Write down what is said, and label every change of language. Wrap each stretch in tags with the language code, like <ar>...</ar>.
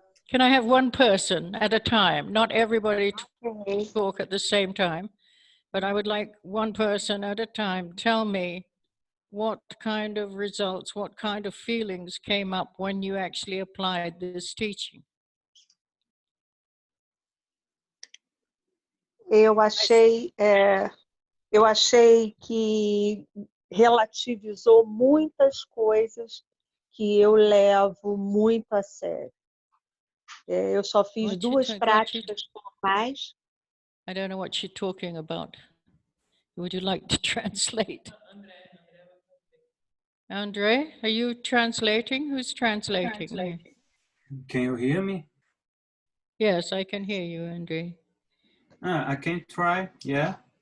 <en>Can I have one person at a time? Not everybody talk at the same time, but I would like one person at a time tell me what kind of results, what kind of feelings came up when you actually applied this teaching.</en> <pt>Eu achei que relativizou muitas coisas que eu levo muito a sério. Eu só fiz duas práticas formais.</pt> <en>I don't know what she's talking about. Would you like to translate? Andre, are you translating? Who's translating? Can you hear me? Yes, I can hear you, Andre. I can try, yeah.</en>